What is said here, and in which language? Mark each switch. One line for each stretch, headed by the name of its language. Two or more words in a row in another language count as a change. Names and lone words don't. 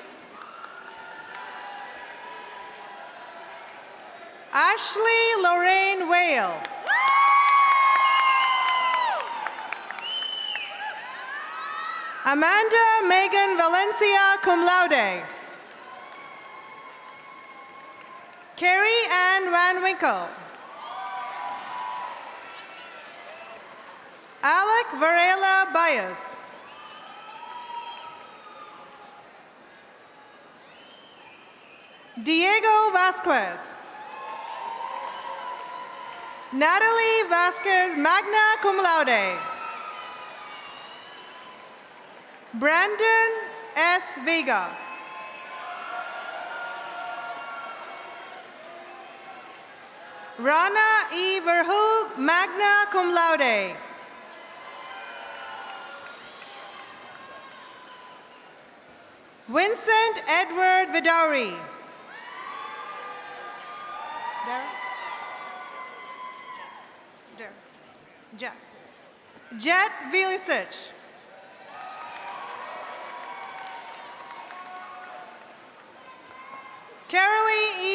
English: Ashley Lorraine Whale. Amanda Megan Valencia
Latin: cum laude.
English: Carrie Ann Van Winkle. Alec Varela Bias. Diego Vasquez. Natalie Vasquez,
Latin: magna cum laude.
English: Brandon S. Vega. Rana E. Verhoog,
Latin: magna cum laude.
English: Vincent Edward Vidauri. There. Jet Vilicic. Carolee E.